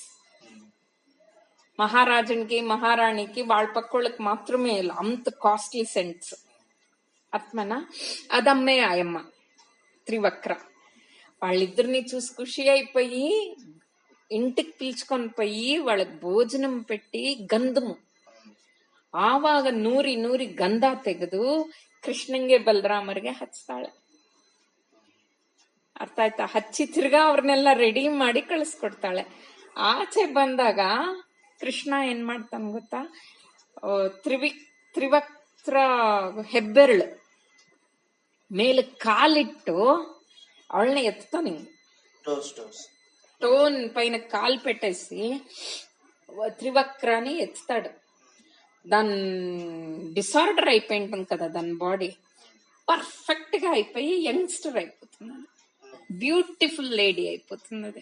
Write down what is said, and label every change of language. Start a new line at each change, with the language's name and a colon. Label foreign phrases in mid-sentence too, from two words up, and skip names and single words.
Telugu: మహారాజునికి మహారాణికి వాళ్ళ పక్కోళ్ళకి మాత్రమే అంత
English: costly scents.
Telugu: అర్థమైనా? అదమ్మే ఆయమ్మ త్రివక్ర. వాళ్ళిద్దరిని చూసి ఖుషి అయిపోయి ఇంటికి పిలుచుకొని పోయి వాళ్ళకి ಭೋಜనం పెట్టి
Kannada: ಗಂಧము ಆವಾಗ ನೂರಿ ಗಂಧ ತೆಗೆದು ಕೃಷ್ಣಂಗೆ ಬಲರಾಮರಿಗೆ ಹಚ್ತಾಳೆ. ಅರ್ಥ ಆಯ್ತಾ? ಹಚ್ಚಿ ತಿರ್ಗಾ ಅವ್ರನ್ನೆಲ್ಲ ರೆಡಿ ಮಾಡಿ ಕಳಿಸ್ಕೊಡ್ತಾಳೆ. ಆಚೆ ಬಂದಾಗ ಕೃಷ್ಣ ಏನ್ ಮಾಡ್ತಾನೆ ಗೊತ್ತಾ, ತ್ರಿವಕ್ರ ಹೆಬ್ಬೆರಳು ಮೇಲೆ ಕಾಲಿಟ್ಟು ಅವಳನ್ನ
Telugu: ఎత్తుతాను, టోన్ పైన కాలు పెట్టేసి త్రివక్రాని ఎత్తుతాడు. దాని డిసార్డర్ అయిపోయి ఉంటుంది కదా దాని బాడీ, పర్ఫెక్ట్ గా అయిపోయి యంగ్స్టర్ అయిపోతుంది,
English: beautiful lady
Telugu: అయిపోతుంది అది.